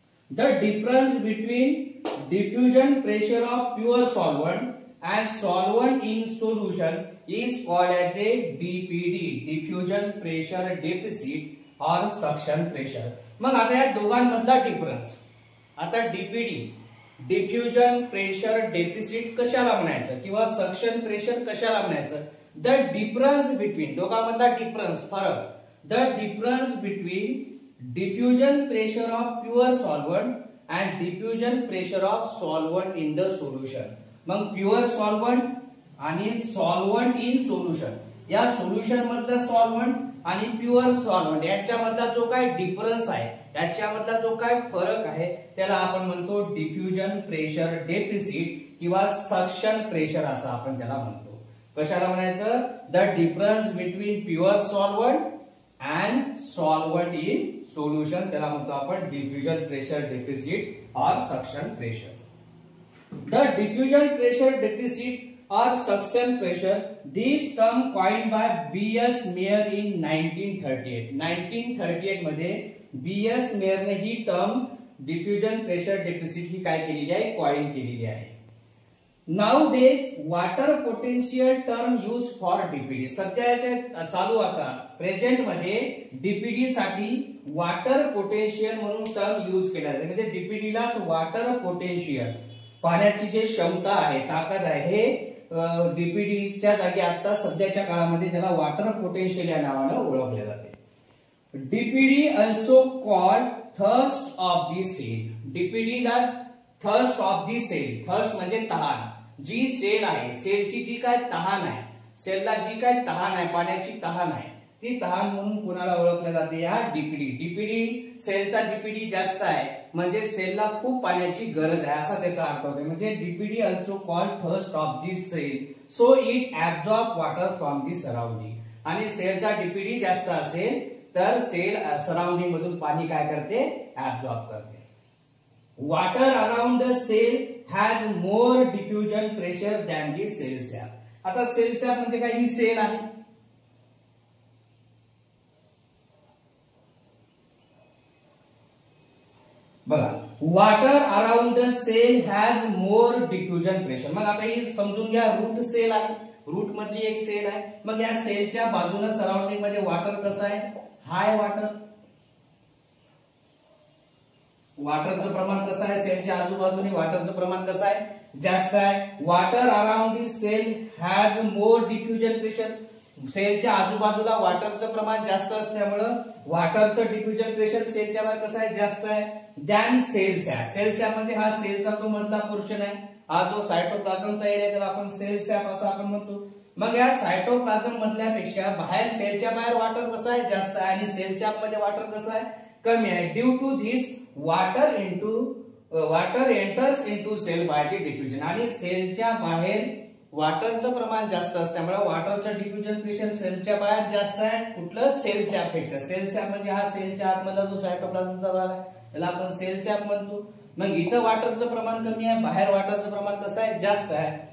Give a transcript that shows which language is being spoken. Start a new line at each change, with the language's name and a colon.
English: The difference between diffusion pressure of pure solvent and solvent in solution is called as a DPD, diffusion pressure deficit or suction pressure.
Marathi: मग आता या दोघांमधला difference, आता DPD diffusion pressure deficit कशाला म्हणायचं किंवा suction pressure कशाला म्हणायचं?
English: the difference between,
Marathi: दोघांमधला डिफरन्स फरक,
English: The difference between diffusion pressure of pure solvent and diffusion pressure of solvent in the solution.
Marathi: मग प्युअर सॉल्व्हंट आणि सॉल्व्हंट इन सोल्युशन, या सोल्युशन मधला सॉल्व्हंट आणि प्युअर सॉल्व्हंट यांच्यामधला जो काय डिफरन्स आहे, याच्यामधला जो काय फरक आहे त्याला आपण म्हणतो डिफ्युजन प्रेशर डेफिसिट किंवा सक्शन प्रेशर असं आपण त्याला म्हणतो. कशाला म्हणायचं?
English: the difference between pure solvent and solvent in solution,
Marathi: त्याला म्हणतो आपण
English: Diffusion pressure deficit और suction pressure. The diffusion pressure deficit और suction pressure, this term coined by B.S. Meyer in 1938. 1938 मध्ये B.S.
Marathi: मेयरने ही टर्म डिफ्युजन प्रेशर डेफिसिट ही काय केलेली आहे? Coin केलेली आहे.
English: Nowadays water potential term used for DPD,
Marathi: सध्याच्या चालू आता प्रेझेंट मध्ये डीपीडी साठी वॉटर पोटेन्शियल म्हणून टर्म यूज केला जाते. म्हणजे डीपीडीलाच वॉटर पोटेन्शियल, पाण्याची जे क्षमता आहे, ताकद आहे, हे डीपीडीच्या जागी आता सध्याच्या काळामध्ये त्याला वॉटर पोटेन्शियल या नावाने ओळखले जाते.
English: DPD also called thirst of the cell.
Marathi: डीपीडीला thirst of the sale, thirst म्हणजे तहान, जी सेल आहे, सेलची जी काय तहान आहे, सेलला जी काय तहान आहे, पाण्याची तहान आहे, ती तहान म्हणून कोणाला ओळखले जाते? या डीपीडी. डीपीडी सेलचा डीपीडी जास्त आहे म्हणजे सेलला खूप पाण्याची गरज आहे असा त्याचा अर्थ होतो.
English: म्हणजे DPD also called thirst of the cell, so it absorb water from the surrounding.
Marathi: आणि सेलचा डीपीडी जास्त असेल तर सेल सराउंडिंग मधून पाणी काय करते? ऍब्सॉर्ब करते.
English: Water around the cell has more diffusion pressure than the cell sap.
Marathi: आता सेल सॅप म्हणजे काय? ही सेल आहे, बघा.
English: Water around the cell has more diffusion pressure.
Marathi: मग आता ही समजून घ्या, रूट सेल आहे, रूट मधली एक सेल आहे. मग या सेलच्या बाजूने सराउंडिंग मध्ये वॉटर कसं आहे? हाय वॉटर. वॉटरचं प्रमाण कसं आहे? सेलच्या आजूबाजूने वॉटरचं प्रमाण कसं आहे? जास्त आहे.
English: Water around the cell has more diffusion pressure.
Marathi: सेलच्या आजूबाजूला वॉटरचं प्रमाण जास्त असल्यामुळं वॉटरचं डिफ्युजन प्रेशर सेलच्या बाहेर कसं आहे? जास्त आहे.
English: Than cell sap.
Marathi: Sale SAP म्हणजे हा सेलचा जो मधला पोर्शन आहे, हा जो सायटोप्लाझमचा एरिया त्याला आपण सेल सॅप असं आपण म्हणतो. मग या सायटोप्लाझम मधल्यापेक्षा बाहेर सेलच्या बाहेर वॉटर कसं आहे? जास्त आहे. आणि सेल सॅप मध्ये वॉटर कसं आहे? कमी आहे.
English: Due to this water enters into cell by the diffusion.
Marathi: आणि सेलच्या बाहेर वॉटरचं प्रमाण जास्त असल्यामुळे वॉटरचं डिफ्युजन प्रेशर सेलच्या बाहेर जास्त आहे. कुठलं? सेल सॅप पेक्षा. सेल सॅप म्हणजे हा सेलच्या आतमधला जो सायटोप्लाझमचा भाग आहे त्याला आपण सेल सॅप म्हणतो. मग इथं वॉटरचं प्रमाण कमी आहे, बाहेर वॉटरचं प्रमाण कसं आहे, जास्त आहे.